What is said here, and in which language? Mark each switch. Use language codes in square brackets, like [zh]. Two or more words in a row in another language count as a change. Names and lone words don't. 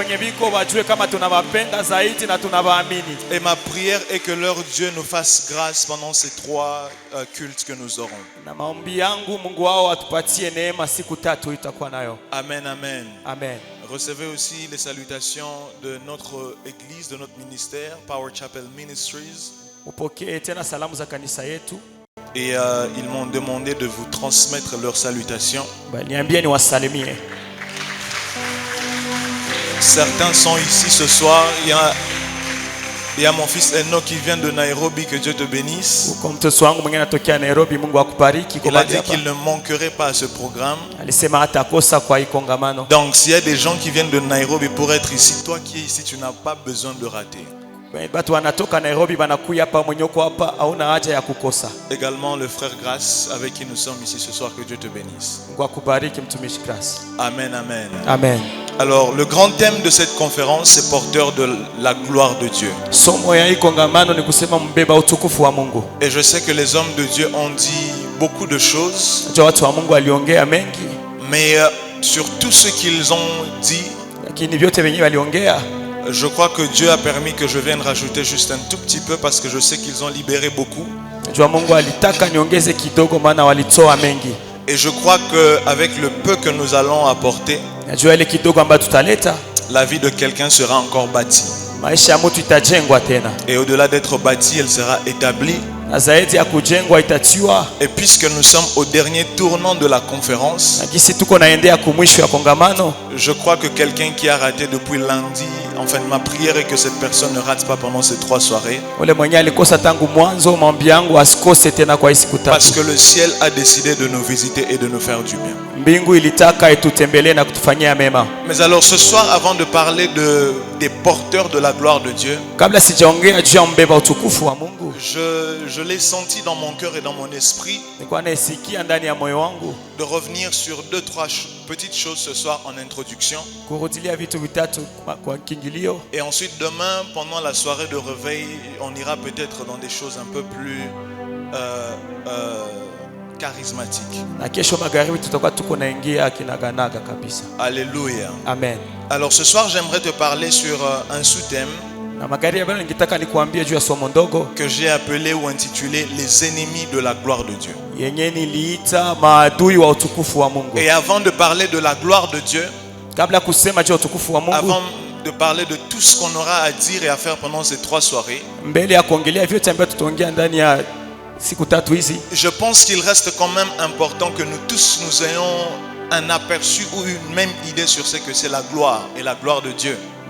[fr] Et ma prière est que leur Dieu nous fasse grâce pendant ces 3 cultes que nous aurons. Amen, amen. Amen. Recevez aussi les salutations de notre église, de notre ministère, Power Chapel Ministries. [sw] upokee tena salamu za kanisa yetu. [fr] Et ils m'ont demandé de vous transmettre leurs salutations. [sw] Niambie niwasalimie. [fr] Certains sont ici ce soir. Il y a mon fils Enoch qui vient de Nairobi, que Dieu te bénisse. [sw] Uko mtoto wangu mwingine anatokea Nairobi, Mungu akubariki. [fr] Il a dit qu'il ne manquerait pas à ce programme. [sw] Alisema hatakosa kwa hii kongamano. [fr] Donc s'il y a des gens qui viennent de Nairobi pour être ici, toi qui es ici, tu n'as pas besoin de rater. [sw] Batu wanatoka Nairobi banakuya hapa, mwenye uko hapa hauna haja ya kukosa. [fr] Également le frère Grace avec qui nous sommes ici ce soir, que Dieu te bénisse. [sw] Mungu akubariki mtumishi Grace. [fr] Amen, amen. Amen. Alors le grand thème de cette conférence, c'est porteur de la gloire de Dieu. [sw] Somo ya hii kongamano ni kusema mbeba utukufu wa Mungu. [fr] Et je sais que les hommes de Dieu ont dit beaucoup de choses. [sw] Watu wa Mungu waliongea mengi. [fr] Mais sur tout ce qu'ils ont dit, [sw] lakini vyote wenyewe waliongea, [fr] je crois que Dieu a permis que je vienne rajouter juste un tout petit peu parce que je sais qu'ils ont libéré beaucoup. [sw] Mungu alitaka niongeze kidogo maana walitoa mengi. [fr] Et je crois qu'avec le peu que nous allons apporter, [sw] ile kidogo ambayo tutaleta, [fr] la vie de quelqu'un sera encore bâtie. [sw] Maisha ya mtu itajengwa tena. [fr] Et au-delà d'être bâtie, elle sera établie. [sw] Na zaidi ya kujengwa itatiwa. [fr] Et puisque nous sommes au dernier tournant de la conférence, [sw] kisi tuko naendea kumwisho ya kongamano, [fr] je crois que quelqu'un qui a raté depuis lundi, enfin ma prière est que cette personne ne rate pas pendant ces 3 soirées. [sw] Ule mwenye alikosa tangu mwanzo, maombi yangu asikose tena kwa siku 3. [fr] Parce que le ciel a décidé de nous visiter et de nous faire du bien. [sw] Mbingu ilitaka itutembelee na kutufanyia mema. [fr] Mais alors ce soir, avant de parler des porteurs de la gloire de Dieu, [sw] kabla sijaongea juu ya mbeba utukufu wa Mungu, [fr] je l'ai senti dans mon cœur et dans mon esprit [sw] nilikuwa nasikia ndani ya moyo wangu [fr] de revenir sur 2-3 petites choses ce soir en introduction. [sw] kurudilia vitu vitatu kwa kiingilio. [fr] Et ensuite demain, pendant la soirée de réveil, on ira peut-être dans des choses un peu plus charismatiques. [sw] Na kesho magharibi tutakuwa tuko naingia kinaganaga kabisa. [fr] Alléluia. Amen. Alors ce soir, j'aimerais te parler sur un sous-thème que j'ai appelé ou intitulé les ennemis de la gloire de Dieu. Et avant de parler de la gloire de Dieu, avant de parler de tout ce qu'on aura à dire et à faire pendant ces 3 soirées, je pense qu'il reste quand même important que nous tous nous ayons un aperçu ou une même idée sur ce que c'est la gloire et la gloire de Dieu.